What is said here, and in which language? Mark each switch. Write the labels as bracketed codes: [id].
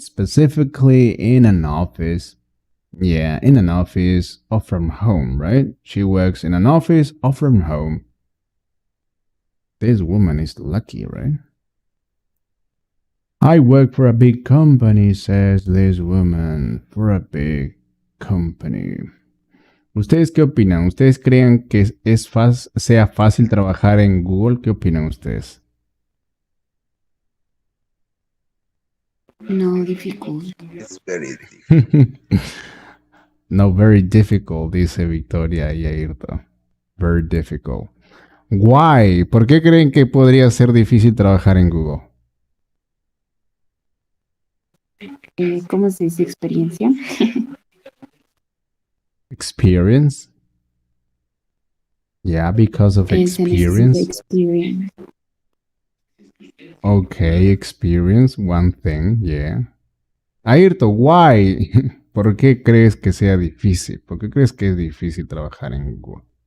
[en] Specifically in an office. Yeah, in an office or from home, right? She works in an office or from home. This woman is lucky, right? I work for a big company, says this woman. For a big company. [es] ¿Ustedes qué opinan? ¿Ustedes creen que sea fácil trabajar en Google? ¿Qué opinan ustedes? [en] No, difficult. It's very difficult. No, very difficult, [es] dice [en] Victoria y Ayrto. Very difficult. Why? [es] ¿Por qué creen que podría ser difícil trabajar en Google? ¿Cómo se dice experiencia? [en] Experience? Yeah, because of [es] Se necesita [en] experience. experience. Okay, experience, one thing, yeah. Ayrto, why? [es] ¿Por qué crees que sea difícil? ¿Por qué crees que es difícil trabajar en Google?